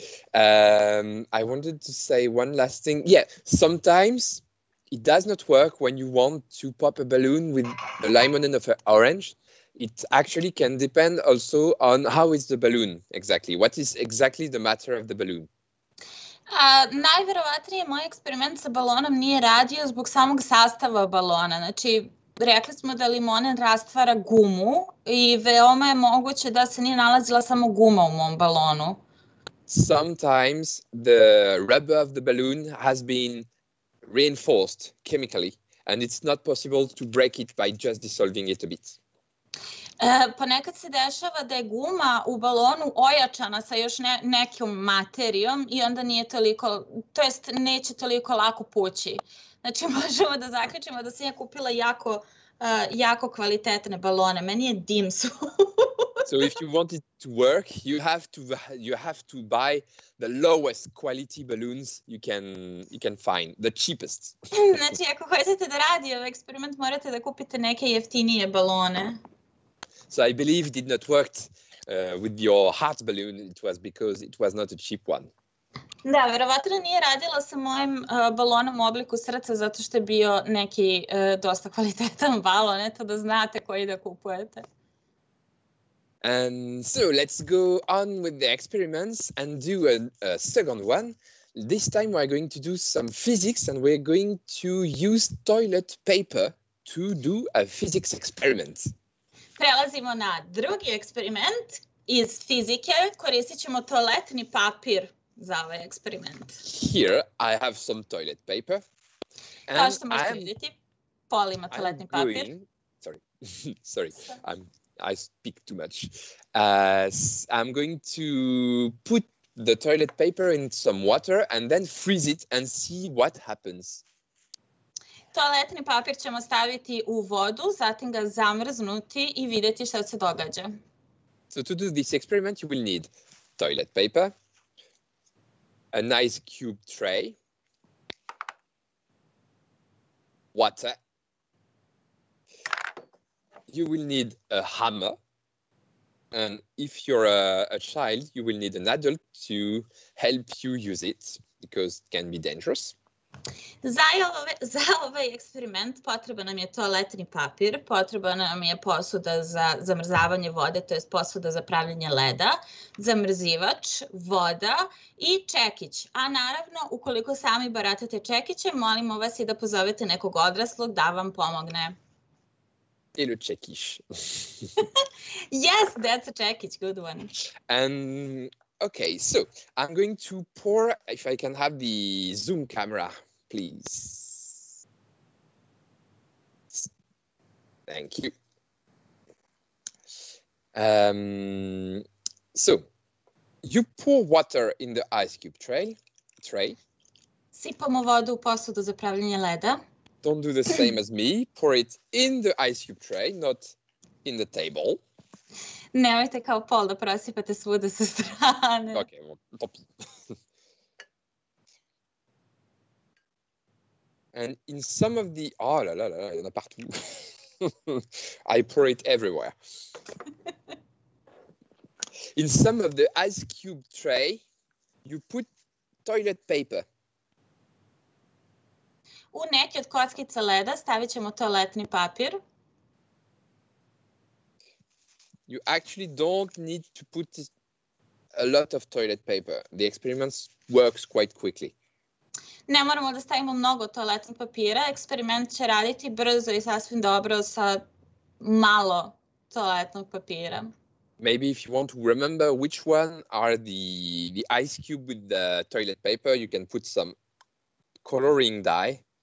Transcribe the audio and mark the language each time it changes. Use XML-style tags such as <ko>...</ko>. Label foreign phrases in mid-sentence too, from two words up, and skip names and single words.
<en>I wanted to say one last thing. Yeah, sometimes it does not work when you want to pop a balloon with a lemon and an orange. It actually can depend also on how is the balloon exactly. What is exactly the matter of the balloon?</en> <sr>Najverovatnije moj eksperiment sa balonom nije radio zbog samog sastava balona. Znači, rekli smo da limonen rastvara gumu i veoma je moguće da se nije nalazila samo guma u mom balonu.</sr> <en>Sometimes the rubber of the balloon has been reinforced chemically and it's not possible to break it by just dissolving it a bit.</en> <sr>Ponekad se dešava da je guma u balonu ojačana sa još nekom materijom i onda nije toliko, to jest neće toliko lako pući. Znači možemo da zaključimo da sam ja kupila jako kvalitetne balone. Meni je dim su.</sr> <en>So if you want it to work, you have to buy the lowest quality balloons you can find, the cheapest.</en> <sr>Znači ako hoćete da radi ovaj eksperiment, morate da kupite neke jeftinije balone.</sr> <en>So I believe it did not work with your heart balloon. It was because it was not a cheap one.</en> <sr>Da, verovatno nije radila sa mojim balonom u obliku srca zato što je bio neki dosta kvalitetan balon, eto da znate koji da kupujete.</sr> <en>And so let's go on with the experiments and do a second one. This time we're going to do some physics and we're going to use toilet paper to do a physics experiment.</en> <sr>Prelazimo na drugi eksperiment iz fizike. Koristit ćemo toaletni papir za ovaj eksperiment.</sr> <en>Here I have some toilet paper.</en> <sr>Kao što možete vidjeti, Pol ima toaletni papir.</sr> <en>Sorry, I speak too much. I'm going to put the toilet paper in some water and then freeze it and see what happens.</en> <sr>Toaletni papir ćemo staviti u vodu, zatim ga zamrznuti i vidjeti šta se događa.</sr> <en>So to do this experiment you will need toilet paper, a nice cube tray, water. You will need a hammer, and if you're a child, you will need an adult to help you use it because it can be dangerous.</en> <sr>Za ovaj eksperiment potreban nam je toaletni papir, potrebna nam je posuda za zamrzavanje vode, to je posuda za pravljenje leda, zamrzivač, voda i čekić. A naravno, ukoliko sami baratate čekićem, molimo vas i da pozovete nekog odraslog da vam pomogne.</sr> <fr>Et le čekić.</fr> <en>Yes, that's a čekić, good one. And okay, so I'm going to pour, if I can have the zoom camera, please. Thank you. So you pour water in the ice cube tray.</en> <sr>Sipamo vodu u posudu za pravljenje leda.</sr> <en>Don't do the same as me. Pour it in the ice cube tray, not in the table.</en> <sr>Nemojte kao Pol da prosipate svuda sa strane.</sr> <en>Okay, well, topi. And in some of the...</en> <fr>Oh là là là, il y en a partout.</fr> <en>I pour it everywhere. In some of the ice cube tray, you put toilet paper.</en> <sr>U neki od kockica leda stavit ćemo toaletni papir.</sr> <en>You actually don't need to put a lot of toilet paper. The experiment works quite quickly.</en> <sr>Ne moramo da stavimo mnogo toaletnog papira. Eksperiment će raditi brzo i sasvim dobro sa malo toaletnog papira.</sr> <en>Maybe if you want to remember which one are the ice cube with the toilet paper, you can put some coloring dye.</en>